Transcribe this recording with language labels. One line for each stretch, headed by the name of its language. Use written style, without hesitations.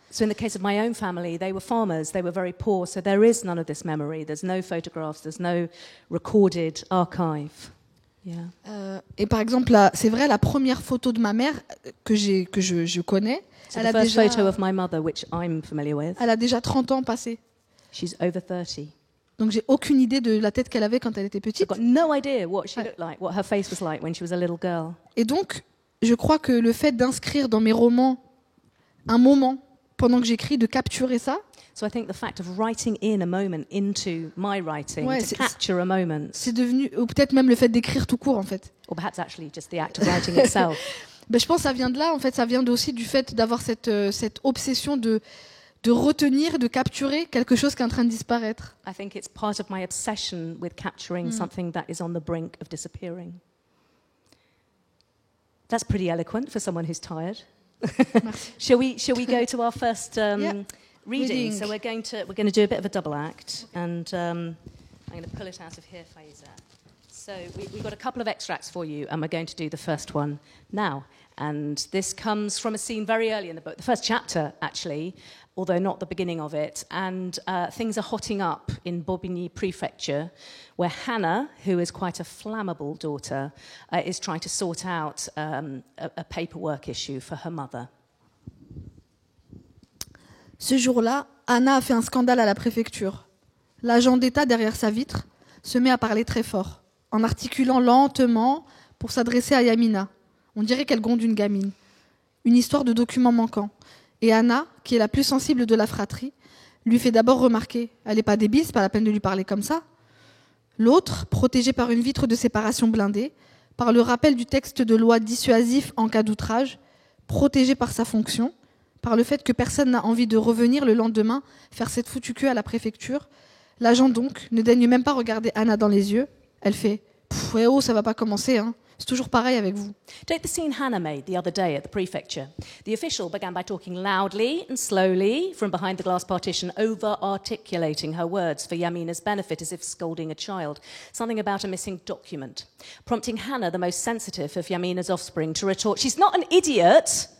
English: So in the case of my own family, they were farmers, they were very poor, so there is none of this memory. There's no photographs, there's no recorded archive. Yeah.
French: Et par exemple, c'est vrai, la première photo de ma mère que je connais,
English: so
French: elle
English: the first photo of my mother, which I'm familiar with.
French: Elle a déjà 30 ans passés.
English: She's over 30.
French: Donc j'ai aucune idée de la tête qu'elle avait quand elle était petite.
English: I've got no idea what she looked like, what her face was like when she was a little girl.
French: Et donc, je crois que le fait d'inscrire dans mes romans un moment pendant que j'écris, de capturer ça.
English: So I think the fact of writing in a moment into my writing, to capture a moment.
French: C'est devenu, ou peut-être même le fait d'écrire tout court en fait.
English: Or perhaps actually just the act of writing itself.
French: Ben, je pense que ça vient de là, en fait, ça vient aussi du fait d'avoir cette obsession de de retenir, de capturer quelque chose qui est en train de disparaître.
English: I think it's part of my obsession with capturing something that is on the brink of disappearing. That's pretty eloquent for someone who's tired. Shall we go to our first reading? So we're going to do a bit of a double act, and I'm going to pull it out of here, Faiza. So we've got a couple of extracts for you, and we're going to do the first one now. And this comes from a scene very early in the book, the first chapter, actually, although not the beginning of it. And things are hotting up in Bobigny Prefecture, where Hannah, who is quite a flammable daughter, is trying to sort out a paperwork issue for her mother.
French: Ce jour-là, Anna a fait un scandale à la préfecture. L'agent d'État derrière sa vitre se met à parler très fort, en articulant lentement pour s'adresser à Yamina. On dirait qu'elle gronde une gamine. Une histoire de documents manquants. Et Anna, qui est la plus sensible de la fratrie, lui fait d'abord remarquer « Elle n'est pas débile, c'est pas la peine de lui parler comme ça ». L'autre, protégée par une vitre de séparation blindée, par le rappel du texte de loi dissuasif en cas d'outrage, protégée par sa fonction, par le fait que personne n'a envie de revenir le lendemain faire cette foutue queue à la préfecture, l'agent donc ne daigne même pas regarder Anna dans les yeux. Elle fait « Ouais, oh, ça va pas commencer, hein. C'est toujours pareil avec vous. »
English: Take the scene Hannah made the other day at the prefecture. The official began by talking loudly and slowly from behind the glass partition, over-articulating her words for Yamina's benefit as if scolding a child. Something about a missing document. Prompting Hannah, the most sensitive of Yamina's offspring, to retort, "She's not an idiot!